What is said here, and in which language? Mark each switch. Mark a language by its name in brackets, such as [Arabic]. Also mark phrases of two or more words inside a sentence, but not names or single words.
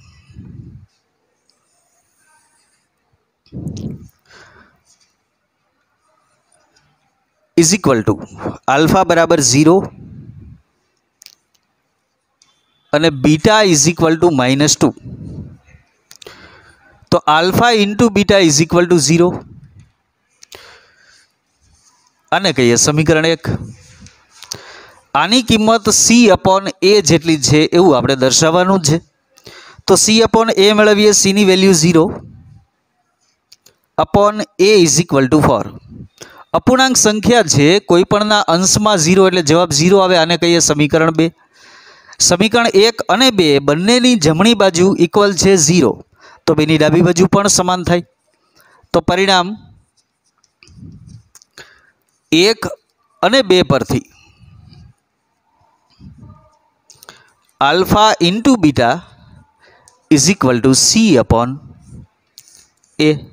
[English] is equal to alpha बराबर 0 અને beta is equal to -2 तो alpha into beta is equal to 0 [Gujarati] આને કહીએ સમીકરણ 1। આની કિંમત c/a જેટલી છે એવું આપણે દર્શાવવાનું છે તો c/a મેળવીએ c ની વેલ્યુ 0 અપોન a [English] is equal to 4. [Gujarati] અપૂર્ણાંક સંખ્યા છે કોઈપણના અંશમાં 0 એટલે જવાબ 0 આવે આને કહીએ સમીકરણ 2। समीकरण 1 અને 2 બંનેની જમણી બાજુ ઇક્વલ છે 0 તો બેની ડાબી બાજુ પણ સમાન થાય તો પરિણામ 1 અને 2 પરથી [English] alpha into beta is equal to c upon a.